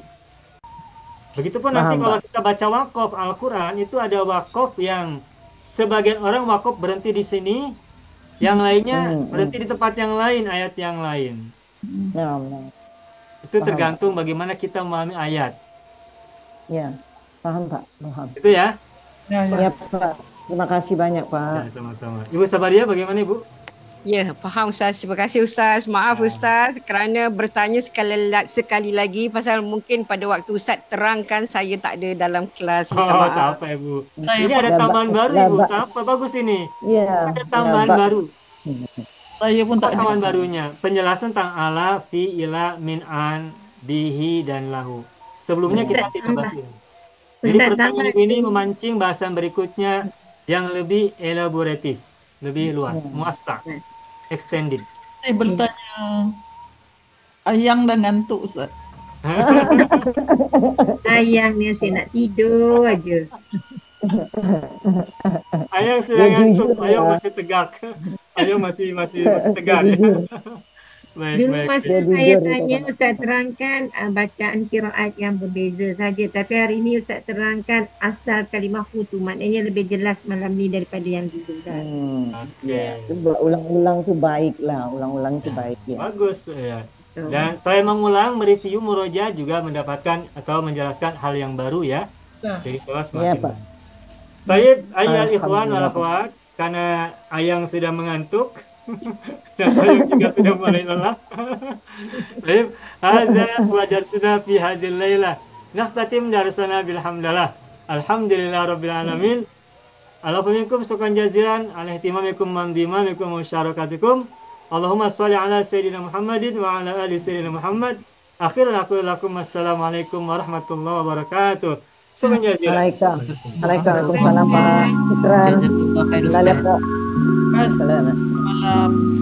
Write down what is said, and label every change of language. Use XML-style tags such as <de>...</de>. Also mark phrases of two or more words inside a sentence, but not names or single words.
<id>Begitupun nanti kalau kita baca waqaf Al-Quran, itu ada waqaf yang sebagian orang waqaf berhenti di sini, yang lainnya berhenti di tempat yang lain, ayat yang lain. Itu tergantung bagaimana kita memahami ayat. Ya, paham Pak, paham. Itu ya? Ya Pak, terima kasih banyak Pak. Ya, sama-sama. Ibu Sabaria bagaimana Ibu?</id> <ms>Ya, faham Ustaz. Terima kasih Ustaz. Maaf Ustaz kerana bertanya sekali lagi pasal mungkin pada waktu Ustaz terangkan saya tak ada dalam kelas. Minta maaf. Tak apa Ibu.</ms> <id>Ini ada tambahan baru Ibu. Tak apa, bagus ini. Iya. Ada tambahan baru. Saya pun tak ada. Tambahan barunya. Penjelasan tentang ala, fi, ila, min, an, bihi, dan lahu. Sebelumnya kita tidak bahas ini. Jadi pertanyaan ini memancing bahasan berikutnya yang lebih elaboratif. Lebih luas, muassak, extended. Saya bertanya,</id> <ms>Ayang dah ngantuk Ustaz. Ayang ni asyik nak tidur aja. Ayang sudah ngantuk, Ayang masih tegak. Ayang masih segar ya. Dulu masa saya tanya Ustaz terangkan bacaan qiraat yang berbeza saja, tapi hari ini Ustaz terangkan asal kalimah hu tu, maknanya lebih jelas malam ni daripada yang dulu dah. Ulang-ulang tu baik lah, ulang-ulang tu baik ya.</ms> <id>Bagus ya. Dan saya mengulang mereview murojaah juga mendapatkan atau menjelaskan hal yang baru ya. Jadi kelas semakin baik. Baik, ayat</id> <ar>إخوان والأخوات,</ar> <id>karena Ayang sudah mengantuk. Dan saya juga sudah mulai lelah. Baik,</id> <ar>هذا و درسنا في هذه الليلة. نختتم درسنا بالحمد لله. الحمد لله رب العالمين. الحمد لله شكرا جزيلا على اهتمامكم مندمامكم و مشاركتكم. اللهم صل على سيدنا محمد وعلى آل سيدنا محمد. أخيرا أقول لكم السلام عليكم ورحمة الله وبركاته. شكرا جزيلا.</ar> <ms>Waalaikumsalam Pak. Syukran.</ms> <ar>جزاك الله خير Ustaz.</ar> <ms>Assalamualaikum. Malam.</ms>